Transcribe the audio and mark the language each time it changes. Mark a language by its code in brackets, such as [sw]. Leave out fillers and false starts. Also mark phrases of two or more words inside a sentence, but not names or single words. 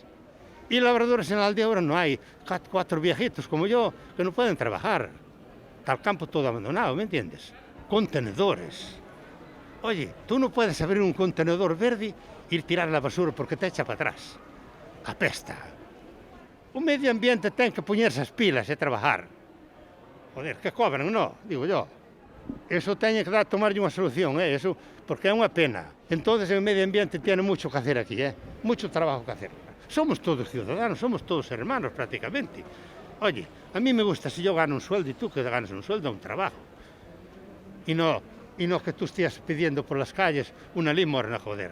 [es] Y labradores en la aldea ahora no hay. 4 viejitos como yo que no pueden trabajar. Está el campo todo abandonado, ¿me entiendes? Contenedores. Oye, tú no puedes abrir un contenedor verde e ir tirar la basura porque te echa para atrás. Apesta. [gl] O medio ambiente ten que poñerse as pilas e trabajar. [es] Joder, que cobran, no? Digo yo. [gl] Eso teñen que tomarlle unha solución, eso, porque é unha pena. [es] Entonces, [gl] o medio ambiente [es] tiene mucho que hacer aquí, mucho trabajo que hacer. Somos todos ciudadanos, somos todos hermanos prácticamente. Oye, a mí me gusta si yo gano un sueldo y tú que ganas un sueldo, un trabajo. Y no que tú estés pidiendo por las calles una limosna, joder.